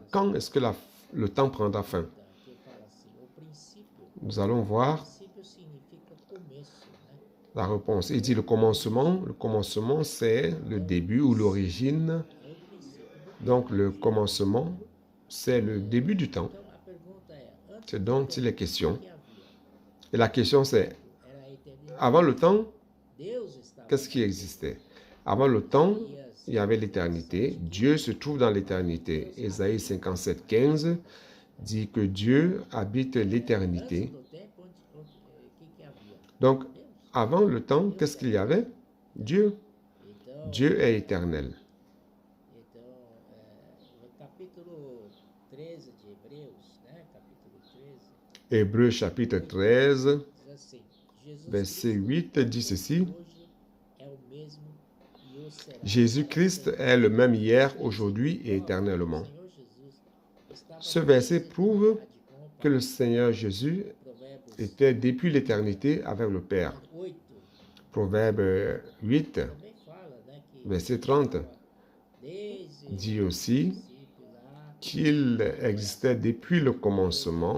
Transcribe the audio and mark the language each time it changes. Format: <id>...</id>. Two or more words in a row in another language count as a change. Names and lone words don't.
<fr>Quand est-ce que le temps prendra fin? Nous allons voir la réponse. Il dit le commencement c'est le début ou l'origine Donc le commencement, c'est le début du temps.</fr> <pt>Então a pergunta é, antes</pt> <fr>C'est</fr> <pt>do</pt> <fr>dont</fr> <pt>tempo,</pt> <fr>il est</fr> <pt>o</pt> <fr>question.</fr> <pt>que havia?</pt> <fr>Et la question c'est,</fr> <pt>Era a eternidade.</pt> <fr>avant le temps,</fr> <pt>Deus estava</pt> <fr>qu'est-ce qui existait? Avant le temps, il y avait l'éternité. Dieu se trouve dans l'éternité. Ésaïe 57, 15 dit que Dieu habite</fr> <pt>antes</pt> <fr>l'éternité.</fr> <pt>do tempo, o que havia?</pt> <fr>Donc,</fr> <pt>Deus.</pt> <fr>avant le temps, qu'est-ce qu'il y avait? Dieu.</fr> <pt>Então,</pt> <fr>Dieu est éternel.</fr> <pt>então no capítulo 13 de Hebreus, né? Capítulo 13,</pt> <fr>Hébreux chapitre 13,</fr> <pt>diz assim, Jesus</pt> <fr>verset</fr> <pt>Cristo</pt> <fr>8 dit ceci.</fr> <pt>hoje é o mesmo e o será.</pt> <fr>Jésus-Christ est le même hier, aujourd'hui et éternellement. Ce verset prouve que le Seigneur Jésus était depuis l'éternité avec le Père. Proverbe 8, verset 30, dit aussi qu'il existait depuis le commencement.</fr>